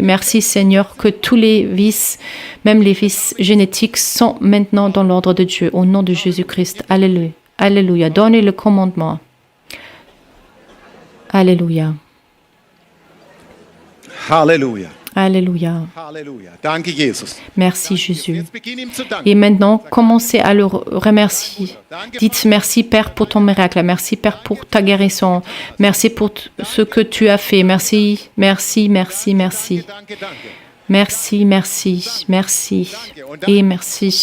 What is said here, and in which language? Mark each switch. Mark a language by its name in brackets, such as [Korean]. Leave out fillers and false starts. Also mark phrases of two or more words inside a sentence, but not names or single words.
[French] Merci, Seigneur, que tous les vices, même les vices génétiques, sont maintenant dans l'ordre de Dieu, au nom de Jésus-Christ. Alléluia. Alléluia. Donnez le commandement. Alléluia. Alléluia. Alléluia. [German] Halleluja. Danke, Jesus. [French] Merci, Jésus. [German] Jetzt beginn ihm zu danken. [French] Et maintenant, commencez à le remercier. Dites merci, Père, pour ton miracle. Merci, Père, pour ta guérison. Merci pour ce que tu as fait. Merci, merci, merci, merci. [German] Danke, danke. [French] Merci, merci, merci et merci.